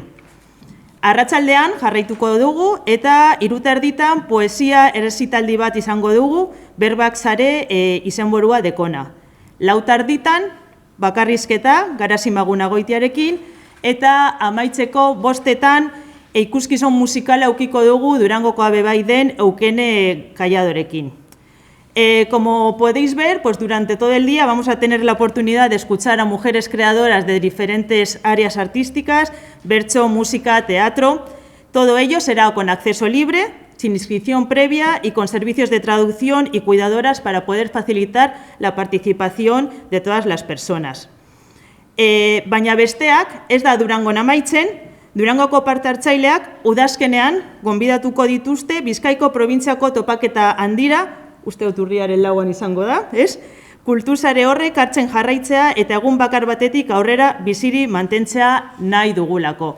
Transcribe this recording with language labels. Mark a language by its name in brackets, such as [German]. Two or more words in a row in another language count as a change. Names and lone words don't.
[Basque] Arratsaldean jarraituko dugu eta 3:30 poesia errezitaldi bat izango dugu, Berbak sare izenburua dekona. 4:00 bakarrizketa, Garasimaguna Goitiarekin, eta amaitzeko 5:00 ikuskizun musikala aukiko dugu Durangokoa bebai den Eukene Kalladorekin. [Spanish] Como podéis ver, pues durante todo el día vamos a tener la oportunidad de escuchar a mujeres creadoras de diferentes áreas artísticas, bertso, música, teatro. Todo ello será con acceso libre, sin inscripción previa y con servicios de traducción y cuidadoras para poder facilitar la participación de todas las personas. [Basque] Baina besteak, ez da Durangon amaitzen, Durangoko parte hartzaileak udazkenean gonbidatuko dituzte Bizkaiko probintziako topaketa handira, uste dut urriaren 4 izango da, ez? Kultursare horrek hartzen jarraitzea eta egun bakar batetik aurrera biziri mantentzea nahi dugulako.